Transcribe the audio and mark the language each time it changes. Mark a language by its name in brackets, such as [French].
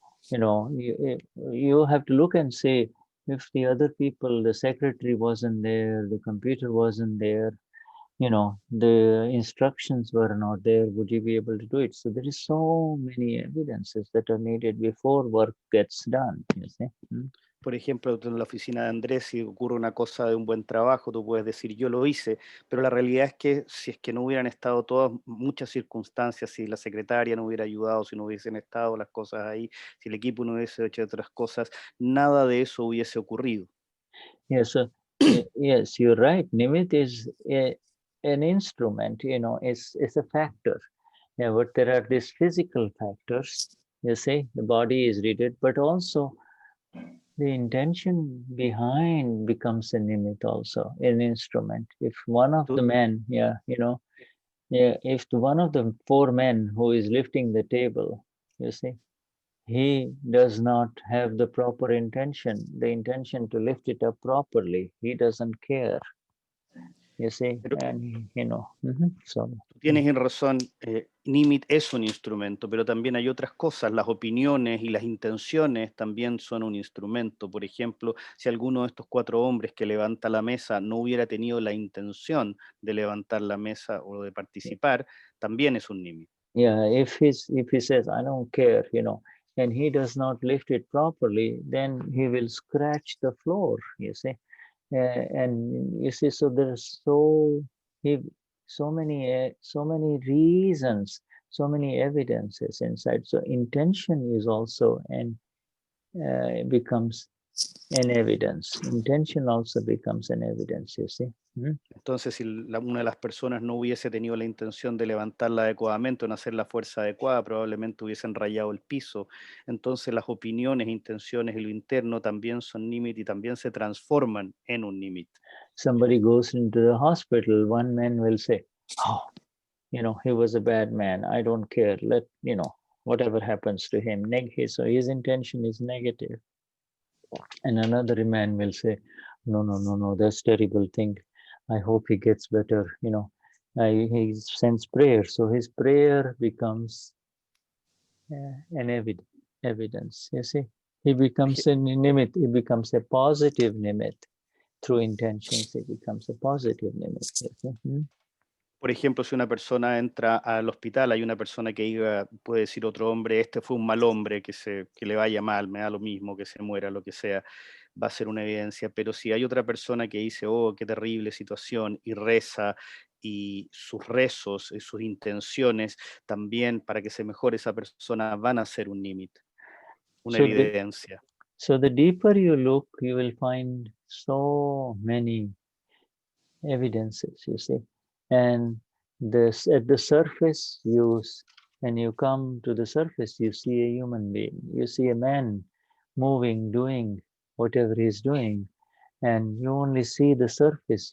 [English] You know, you have to look and say, if the other people, the secretary wasn't there, the computer wasn't there, you know, the instructions were not there, would you be able to do it? So there is so many evidences that are needed before work gets done, you see. [Spanish] Por ejemplo, en la oficina de Andrés, si ocurre una cosa de un buen trabajo, tú puedes decir, yo lo hice, pero la realidad es que si es que no hubieran estado todas muchas circunstancias, si la secretaria no hubiera ayudado, si no hubiesen estado las cosas ahí, si el equipo no hubiese hecho otras cosas, nada de eso hubiese ocurrido. [English] Yes, yes, you're right. Nimit is an instrument, you know, it's a factor. Yeah, but there are these physical factors, you see, the body is rigid, but also the intention behind becomes a nimit also, an instrument. If one of the men, if one of the 4 men who is lifting the table, you see, he does not have the proper intention, the intention to lift it up properly. He doesn't care. You see, and you know, so. [Spanish] Tú tienes razón, Nimit es un instrumento, pero también hay otras cosas, las opiniones y las intenciones también son un instrumento. Por ejemplo, si alguno de estos 4 hombres que levanta la mesa no hubiera tenido la intención de levantar la mesa o de participar, también es un Nimit. [English] Yeah, if he says, I don't care, you know, and he does not lift it properly, then he will scratch the floor, you see. And you see, so there's so many reasons, so many evidences inside. So intention is also becomes an evidence. Intention also becomes an evidence, you see. [Spanish] Entonces, si una de las personas no hubiese tenido la intención de levantarla adecuadamente o en hacer la fuerza adecuada, probablemente hubiesen rayado el piso. Entonces, las opiniones, intenciones y lo interno también son Nimit y también se transforman en un Nimit. [English] Somebody goes into the hospital, one man will say, oh, you know, he was a bad man. I don't care. Let, you know, whatever happens to him. So his intention is negative. And another man will say, no, that's terrible thing. I hope he gets better, you know. He sends prayer. So his prayer becomes an evidence, you see. He becomes a nimit. He becomes a positive nimit. Through intentions, it becomes a positive nimit. You see? [Spanish] Por ejemplo, si una persona entra al hospital, hay una persona que diga, puede decir otro hombre, este fue un mal hombre, que le vaya mal, me da lo mismo, que se muera, lo que sea, va a ser una evidencia. Pero si hay otra persona que dice, oh, qué terrible situación, y reza, y sus rezos y sus intenciones también para que se mejore esa persona van a ser un nimit, una evidencia. [English] So the deeper you look, you will find so many evidences, you see. And this at the surface, when you come to the surface, you see a human being, you see a man moving, doing whatever he's doing, and you only see the surface.